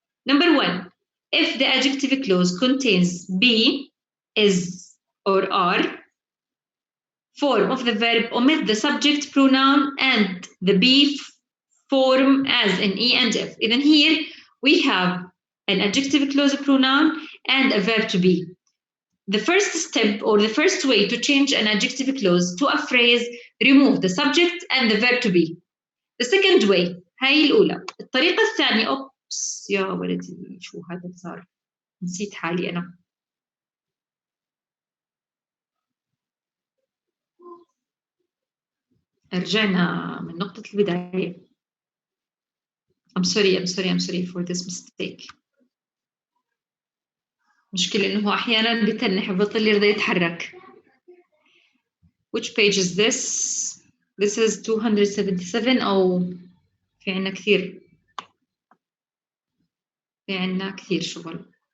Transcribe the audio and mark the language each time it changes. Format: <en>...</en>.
<en>Number one, if the adjective clause contains be, is, or are, form of the verb omit the subject pronoun and the be form as in e and f. Then here we have an adjective clause pronoun and a verb to be. The first step or the first way to change an adjective clause to a phrase, remove the subject and the verb to be. The second way,</en> <ar>هاي الأولى. الطريقة الثانية أوبس يا ولدي شو هذا صار؟ نسيت حالي أنا. رجعنا من نقطة البداية.</ar> <en>I'm sorry for this mistake.</en> <ar>مشكلة إنه أحياناً بتنح بطل يرضى يتحرك.</ar> <en>Which page is this? This is 277</en> <ar>أو في عنا كثير شغل.</ar>